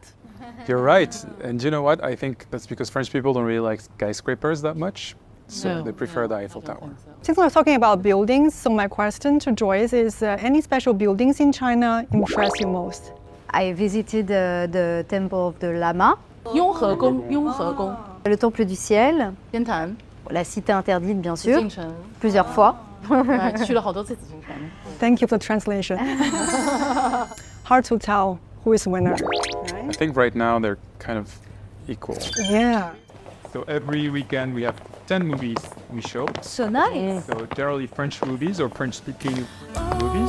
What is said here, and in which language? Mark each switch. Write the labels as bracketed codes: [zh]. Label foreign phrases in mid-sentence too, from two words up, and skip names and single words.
[en] You're right. And you know what? I think that's because French people don't really like skyscrapers that much. So No. they prefer the Eiffel Tower. Since we're talking about buildings, so my question to Joyce is, any special buildings in China impress you most? I visited the temple of the Lama, [zh] 雍和宫， [fr] le temple du ciel, [zh] 天坛， [fr] la cité interdite bien sûr, [zh] 京城， [fr] plusieurs fois. [zh] 去了好多次紫禁城。 [en] Thank you for the translation. Hard to tell who is winner. I think right now they're kind of equal. Yeah. So every weekend we have 10 movies we show. So nice. So generally French movies or French-speaking movies.